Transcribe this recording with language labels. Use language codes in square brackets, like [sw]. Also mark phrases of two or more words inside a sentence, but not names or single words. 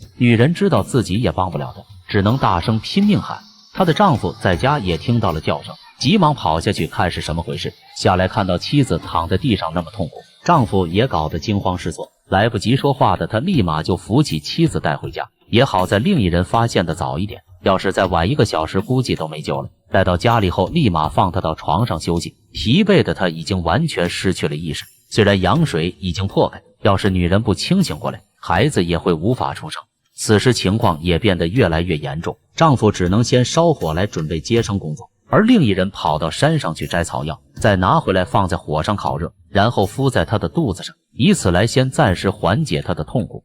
[zh] 女人知道自己也幫不了他，只能大聲拼命喊。她的丈夫在家也聽到了叫聲，急忙跑下去看是什麼回事。下來看到妻子躺在地上那麼痛苦，丈夫也搞得驚慌失措，來不及說話的他立馬就扶起妻子帶回家。也好在另一人發現的早一點，要是再晚1個小時估計都沒救了。帶到家裡後立馬放他到床上休息，疲憊的他已經完全失去了意識。雖然羊水已經破開，要是女人不清醒過來，孩子也會無法出生。此時情況也變得越來越嚴重，丈夫只能先燒火來準備接生工作，而另一人跑到山上去摘草藥，再拿回來放在火上烤熱，然後敷在她的肚子上，以此來先暫時緩解她的痛苦。